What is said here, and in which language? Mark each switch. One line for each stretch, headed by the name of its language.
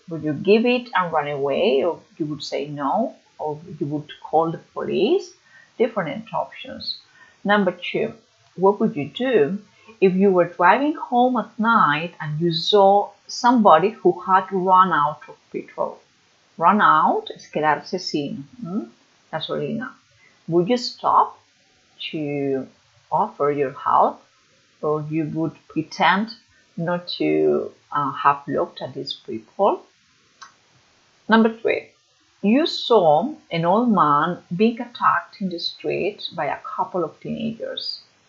English: Would you give it and run away, or you would say no, or you would call the police? Different options. Number two, what would you do if you were driving home at night and you saw somebody who had run out of petrol? Run out
Spanish: es quedarse sin gasolina.
English: Would you stop to offer your help, or you would pretend not to have looked at these people? Number three, you saw an old man being attacked in the street by a couple of teenagers.